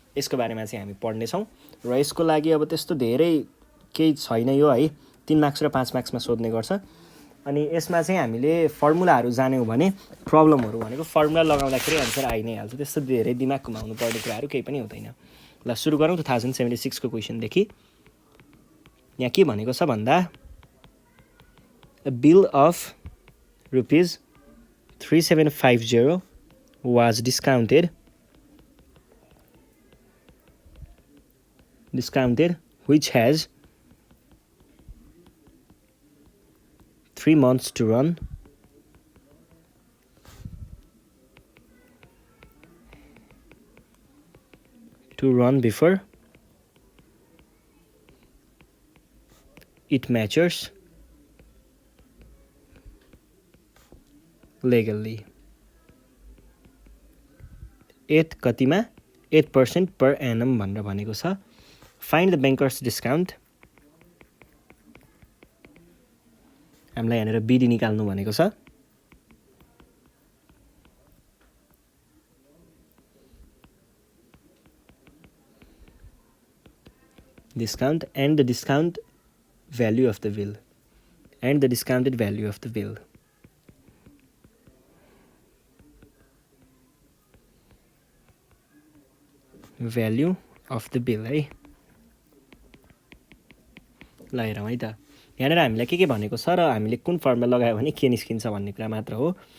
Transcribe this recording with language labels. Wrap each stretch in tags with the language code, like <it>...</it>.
<ne>यसको बारेमा चाहिँ हामी पढ्नेछौँ र यसको लागि अब त्यस्तो धेरै केही छैन यो है, 3 मार्क्स र 5 मार्क्समा सोध्ने गर्छ। अनि यसमा चाहिँ हामीले फर्मुलाहरू जान्यौँ भने प्रब्लमहरू भनेको फर्मुला लगाउँदाखेरि एन्सर आइ नै हाल्छ, त्यस्तो धेरै दिमाग घुमाउनु पर्ने कुराहरू केही पनि हुँदैन। ल सुरु गरौँ 2076 को क्वेसनदेखि। यहाँ के भनेको छ भन्दा</ne> <en>a bill of rupees 3750 was discounted which has 3 months to run. Before it matures legally.</en> <ne>8 कतिमा 8% per annum भनेर भनेको छ।</ne> <en>Find the banker's discount.</en> <ne>हामीलाई यहाँनिर बिडी निकाल्नु भनेको छ।</ne> <en>Discount and the discount value of the bill and the discounted value of the bill. Value of the bill</en> <ne>है। ल हेरौँ है त, यहाँनिर हामीलाई के भनेको छ र हामीले कुन फर्मुला लगायो भने के निस्किन्छ भन्ने कुरा मात्र हो।</ne>